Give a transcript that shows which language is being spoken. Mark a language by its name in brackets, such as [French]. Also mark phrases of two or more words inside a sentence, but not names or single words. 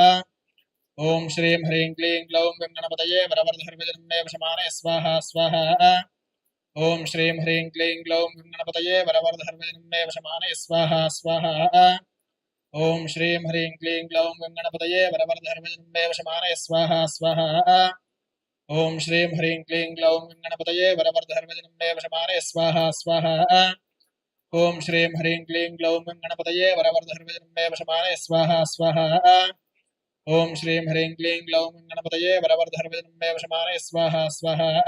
[Sanskrit] ఓం శ్రీం హ్రీం క్లీం గ్లౌం గణపతయే వరవరద సర్వజన్మే వశమానయ స్వాహా స్వాహా. ఓం శ్రీం హ్రీం క్లీం గ్లౌం గణపతయే వరవరద సర్వజన్మే వశమానయ స్వాహా స్వాహా. ఓం శ్రీం హ్రీం క్లీం గ్లౌం గణపతయే వరవరద సర్వజన్మే వశమానయ స్వాహా స్వాహా. ओम श्रीं ह्रीं क्लीं ग्लौं गणपतये वरवरदहर्वजनम्बे वशमाने स्वाहा स्वाहा ओम श्रीं ह्रीं क्लीं ग्लौं गणपतये वरवरदहर्वजनम्बे वशमाने स्वाहा स्वाहा ओम श्रीं ह्रीं क्लीं ग्लौं गणपतये वरवरदहर्वजनम्बे वशमाने स्वाहा स्वाहा